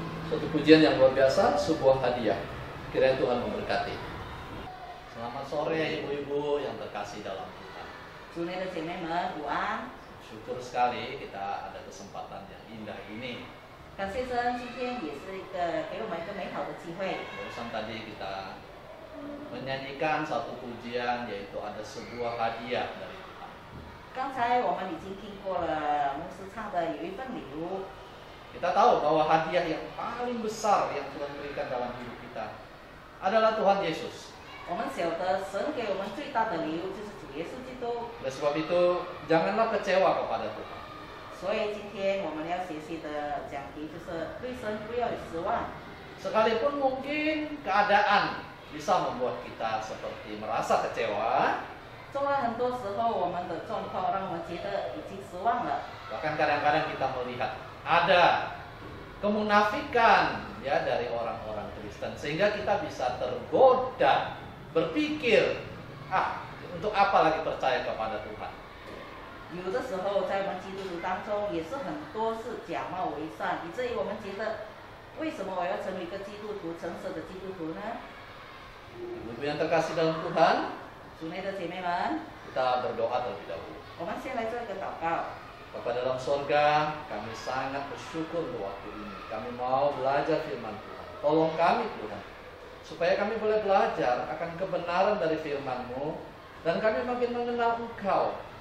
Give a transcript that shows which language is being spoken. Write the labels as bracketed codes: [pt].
[id] Suatu pujian yang luar biasa, sebuah hadiah. Kiranya Tuhan memberkati. Selamat sore ibu-ibu yang terkasih dalam Tuhan. [zh] 主内的姐妹们午安， [id] Syukur sekali kita ada kesempatan yang indah ini. [zh] 感谢神，今天也是一个给我们一个美好的机会。 [id] Barusan tadi kita menyanyikan satu pujian, yaitu ada sebuah hadiah dari Tuhan. [zh] 刚才我们已经听过了牧师唱的有一份礼物， [id] Kita tahu bahwa hadiah yang paling besar yang Tuhan berikan dalam hidup kita adalah Tuhan Yesus. [zh] 我们晓得神给我们最大的礼物就是主耶稣基督， [id] Oleh sebab itu, janganlah kecewa kepada Tuhan. [zh] 所以今天我们要学习的讲题就是对神不要有失望。 [id] Sekalipun mungkin keadaan bisa membuat kita seperti merasa kecewa, [zh] 纵然很多时候我们的状况让我们觉得已经失望了， [id] bahkan kadang-kadang kita melihat ada kemunafikan ya dari orang-orang Kristen, sehingga kita bisa tergoda berpikir, untuk apa lagi percaya kepada Tuhan. [zh] 有的时候在我们基督徒当中也是很多是假冒为善，以至于我们觉得为什么我要成为一个基督徒，诚实的基督徒呢？ [id] Ibu-ibu yang terkasih dalam Tuhan, [zh] 主内的姐妹们， [id] kita berdoa terlebih dahulu. [zh] 我们先来做一个祷告。 [id] Bapa dalam sorga, kami sangat bersyukur untuk waktu ini. Kami mau belajar firman Tuhan. Tolong kami Tuhan, supaya kami boleh belajar akan kebenaran dari firman-Mu, dan kami makin mengenal Engkau.